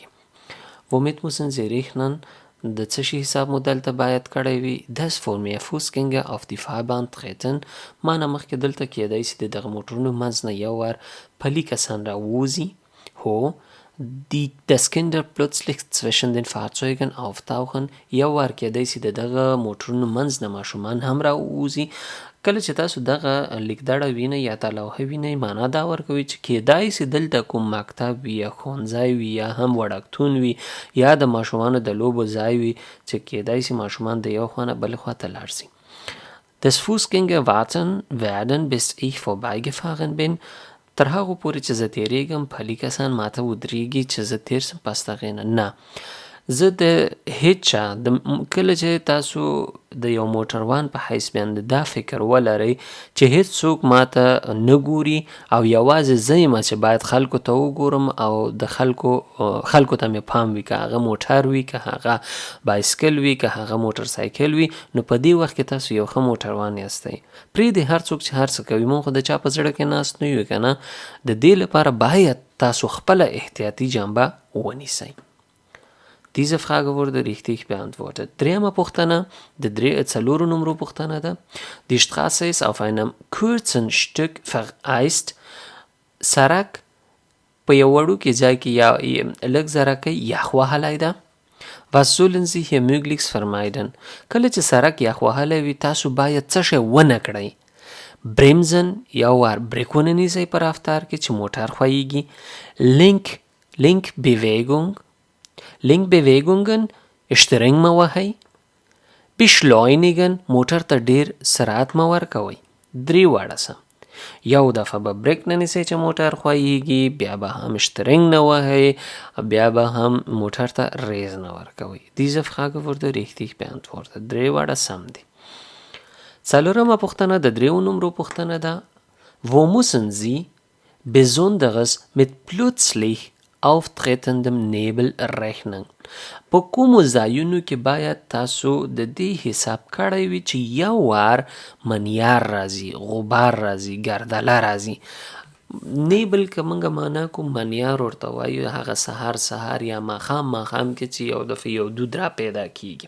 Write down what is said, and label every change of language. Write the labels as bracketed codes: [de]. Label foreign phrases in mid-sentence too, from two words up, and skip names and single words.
[de] Womit müssen Sie rechnen؟ [ps] د څه شي حساب مو دلته باید کړی وي. [de] Das vor mehr Fußgänger auf die Fahrbahn treten، [ps] معنا مخکې دلته کېدای شي د دغه موټرونو منځ نه یو وار پلي کسان راووځي. هو، [de] das Kinder plötzlich zwischen den Fahrzeugen auftauchen، [ps] یو وار کېدای شي د دغه موټرونو منځ نه ماشومان هم راووځي. کله چې تاسو دغه لیکدړه وینئ یا دا لوحه وینئ، معنا دا ورکوي چې کېدای شي دلته کوم مکتب وي یا ښوونځی وي یا هم وړکتون وي یا د ماشومانو د لوبو ځای وي چې کېدای شي ماشومان د یو خوا نه بلې خوا ته لاړ شي. [de] Das Fußgänger warten werden bis ich vorbeigefahren bin، [ps] تر هغو پورې چې زه تېرېږم پلي کسان ماته ودرېږي چې زه تېر سم پس د هغې نه. نه، زه د هیڅ چا کله چې تاسو د یو موټروان په حیث باندې دا فکر ولرئ چې هیڅ څوک ماته نه ګوري او یوازې زه یم چې باید خلکو ته وګورم او د خلکو ته مې پام وي، که هغه موټر وي، که هغه بایسکل وي، که هغه موټر سایکل وي، نو په دې وخت کې تاسو یو ښه موټروان یاستئ. پرېږدئ هر څوک چې هر څه کوي، مونږ خو د چا په زړه کې ناست نه یو که نه. د دې لپاره باید تاسو خپله احتیاطي جنبه ونیسئ. Diese Frage wurde richtig beantwortet. دریمه پوښتنه د څلورو نمرو پوښتنه ده. [de] Die Straße ist auf einem kurzen Stück vereist، [ps] سړک په یو وړوکي ځای کې یا لږ ځرکی یخ وهلی ده. [de] Was sollen Sie hier möglichst vermeiden؟ [ps] کله چې سړک یخ وهلی وي، تاسو باید څه شی ونه کړئ. bremsen، یو وار بریک ونه نیسئ په رفتار کې چې موټر ښویږي. [de] Lenkbewegungen streng [ps] مه وهئ. beschleunigen، موټر ته ډیر سرعت مه ورکوئ. درې واړه سم. یو دفعه به بریک نه نیسئ چې موټر ښویږي، بیا به هم streng نه وهئ، بیا به هم موټر ته ریز نه ورکوئ. [de] Diese Frage wurde richtig beantwortet. [ps] درې واړه سم دي. څلورمه پوښتنه د دریو نمرو پوښتنه ده. [de] Wo müssen Sie besonderes mit plötzlich auftretendem Nebel rechnen. [ps] په کومو ځایونو کې باید تاسو د دې حساب کړی وي چې یو وار منیار راځي، غبار راځي، ګردله راځي. نیبل که موږ معنا کوم منیار ورته وایو هغه سهار سهار یا ماښام ماښام کې چې یو دفعه یو دود را پیدا کیږي.